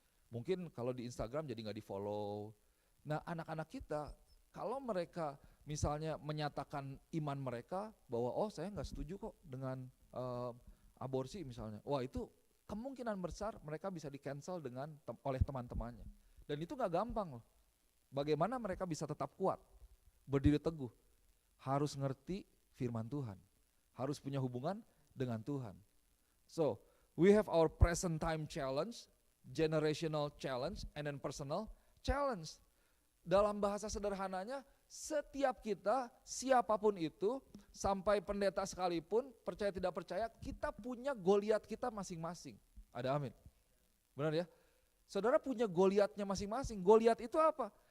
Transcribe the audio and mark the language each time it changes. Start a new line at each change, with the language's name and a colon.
Indonesian: Mungkin kalau di Instagram jadi nggak di follow. Nah anak-anak kita kalau mereka misalnya menyatakan iman mereka bahwa oh saya nggak setuju kok dengan aborsi misalnya. Wah itu kemungkinan besar mereka bisa di cancel oleh teman-temannya. Dan itu nggak gampang loh. Bagaimana mereka bisa tetap kuat, berdiri teguh. Harus ngerti firman Tuhan. Harus punya hubungan dengan Tuhan.
English: So we have our present time challenge, generational challenge, and then personal challenge.
Indonesian: Dalam bahasa sederhananya, setiap kita, siapapun itu, sampai pendeta sekalipun, percaya tidak percaya, kita punya Goliat kita masing-masing. Ada amin? Benar ya? Saudara punya Goliatnya masing-masing. Goliat itu apa?